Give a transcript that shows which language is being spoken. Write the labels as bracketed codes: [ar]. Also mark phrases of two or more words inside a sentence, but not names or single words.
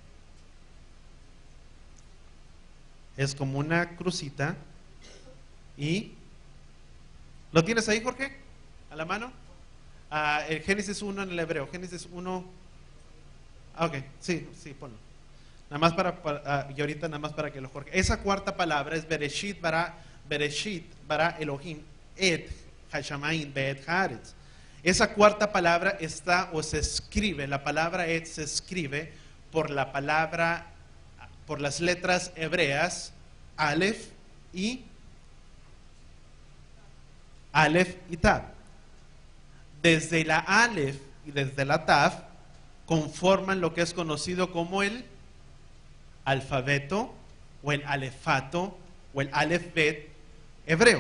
[es] Es como una crucita. ¿Y lo tienes ahí, Jorge? ¿A la mano? El Génesis 1 en el hebreo. Génesis 1. Ok, sí, ponlo. Nada más y ahorita nada más para que lo Jorge. Esa cuarta palabra es [he] בראשית ברא אלהים את השמים ואת הארץ. [es] Esa cuarta palabra está o se escribe, la palabra et se escribe por las letras hebreas Aleph y Tab. Desde la Aleph y desde la Tab conforman lo que es conocido como el alfabeto o el alefato o el alefbet hebreo.